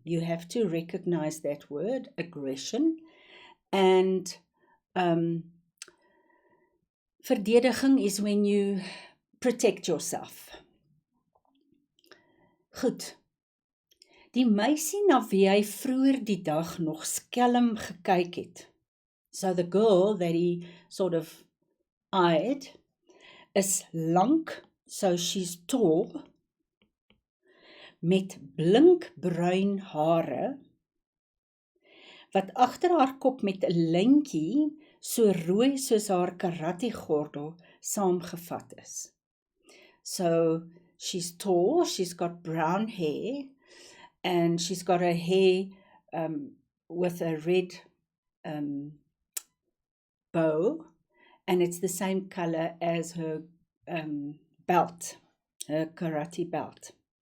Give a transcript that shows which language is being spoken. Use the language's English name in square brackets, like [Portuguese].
[English] You have to recognize that word, aggression, and verdediging is when you protect yourself. [Afrikaans] Goed. Die meisie na wie hy vroeër die dag nog skelm gekyk het. [English] So the girl that he sort of eyed is lank, so she's tall, [Afrikaans] met blinkbruin hare, wat agter haar kop met 'n lyntjie so rooi soos haar karate-gordel saamgevat is. [English] So, she's tall, she's got brown hair, and she's got her hair with a red bow, and it's the same color as her belt, her karate belt.